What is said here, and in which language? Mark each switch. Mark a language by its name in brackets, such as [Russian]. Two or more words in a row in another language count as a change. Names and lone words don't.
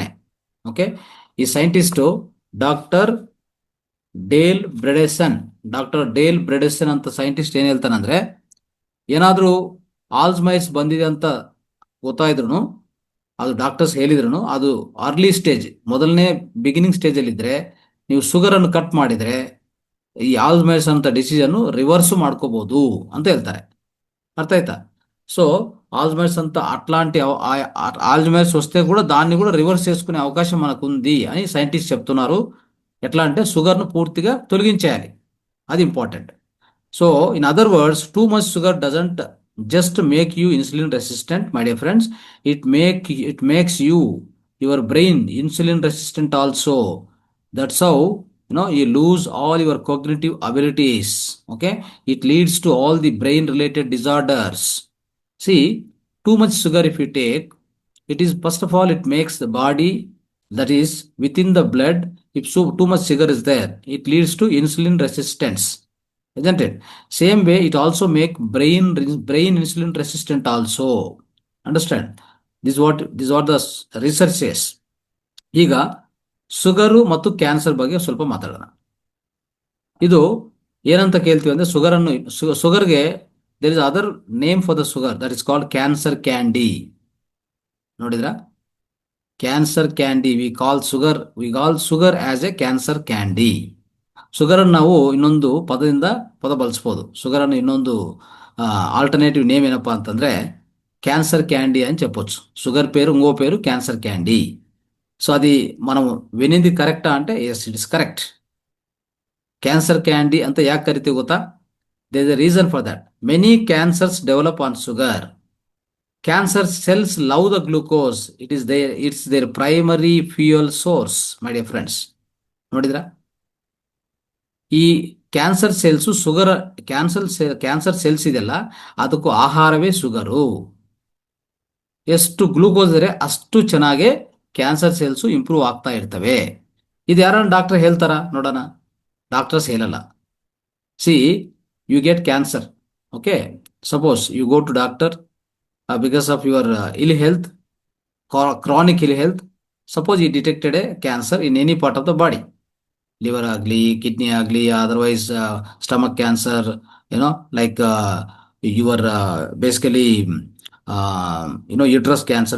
[Kannada] ಓಕೆ, ಈ ಸೈಂಟಿಸ್ಟು ಡಾಕ್ಟರ್ ಡೇಲ್ ಬ್ರೆಡೆಸನ್ ಅಂತ ಸೈಂಟಿಸ್ಟ್ ಏನ್ ಹೇಳ್ತಾನಂದ್ರೆ, ಏನಾದ್ರೂ ಆಲ್ಝೈಮರ್ಸ್ ಬಂದಿದೆ ಅಂತ ಗೊತ್ತಾಯಿದ್ರು, ಅದು ಡಾಕ್ಟರ್ಸ್ ಹೇಳಿದ್ರು, ಅದು [English] early stage, [Kannada] ಮೊದಲನೇ [English] beginning stage [Kannada] ಅಲ್ಲಿ ಇದ್ರೆ ನೀವು ಶುಗರ್ ಅನ್ನು ಕಟ್ ಮಾಡಿದ್ರೆ ಈ ಆಲ್ಝೈಮರ್ಸ್ ಅಂತ ಡಿಸೀಸ್ ಅನ್ನು ರಿವರ್ಸ್ ಮಾಡ್ಕೋಬಹುದು ಅಂತ ಹೇಳ್ತಾರೆ. [Telugu] అర్థ అవుతా? సో ఆల్జైమర్స్ అంతా అట్లాంటి ఆల్జైమర్స్ వస్తే కూడా దాన్ని కూడా రివర్స్ చేసుకునే అవకాశం మనకు ఉంది అని సైంటిస్ట్ చెప్తున్నారు. ఎట్లా అంటే షుగర్ను పూర్తిగా తొలగించేయాలి, అది ఇంపార్టెంట్. [English] So in other words, too much sugar doesn't just make you insulin resistant my dear friends, it makes your brain insulin resistant also. that's how you lose all your cognitive abilities. Okay, it leads to all the brain related disorders. See, too much sugar if you take, it is first of all it makes the body, that is within the blood, if too much sugar is there, it leads to insulin resistance, isn't it? Same way it also make brain insulin resistant also. Understand? This is what the research says. [Kannada] ಈಗ ಶುಗರು ಮತ್ತು ಕ್ಯಾನ್ಸರ್ ಬಗ್ಗೆ ಸ್ವಲ್ಪ ಮಾತಾಡೋಣ. ಇದು ಏನಂತ ಕೇಳ್ತೀವಿ ಅಂದ್ರೆ, ಶುಗರ್ಗೆ [English] there is other name for the sugar, that is called cancer candy. [Kannada] ನೋಡಿದ್ರಾ? [English] Cancer candy, we call sugar as a cancer candy. [Kannada] ಶುಗರ್ ಅನ್ನು ನಾವು ಇನ್ನೊಂದು ಪದ ಬಳಸ್ಬೋದು. ಶುಗರ್ ಅನ್ನು ಇನ್ನೊಂದು [English] alternative name [Kannada] ಏನಪ್ಪಾ ಅಂತಂದ್ರೆ [Telugu] క్యాన్సర్ క్యాండీ అని చెప్పొచ్చు. షుగర్ పేరు, ఇంకో పేరు [English] cancer candy. [Telugu] సో అది మనం వినింది కరెక్టా అంటే [English] yes, it is correct. cancer candy [Kannada] ಅಂತ ಯಾಕೆ ಕರಿತೀವಿ ಗೊತ್ತಾ? [English] There is a reason for that. Many cancers develop on sugar. Cancer cells love the glucose. It's their primary fuel source, my dear friends. [Kannada] ನೋಡಿದ್ರಾ? ಈ [English] cancer cells [Kannada] ಶುಗರ್, [English] cancer cells [Kannada] ಇದೆಲ್ಲ, ಅದಕ್ಕೂ ಆಹಾರವೇ ಶುಗರು. ಎಷ್ಟು ಗ್ಲೂಕೋಸ್ ಇದ್ರೆ ಅಷ್ಟು ಚೆನ್ನಾಗಿ [English] cancer cells improve [Kannada] ಆಗ್ತಾ ಇರ್ತವೆ. ಇದು ಯಾರನ್ನ ಡಾಕ್ಟರ್ ಹೇಳ್ತಾರ ನೋಡೋಣ? ಡಾಕ್ಟರ್ಸ್ ಹೇಳಲ್ಲ. [English] See, you get cancer, okay, suppose you go to doctor because of your ill health, chronic ill health. Suppose he detected a cancer in any part of the body, liver agli, kidney agli, otherwise stomach cancer, like your basically uterus cancer.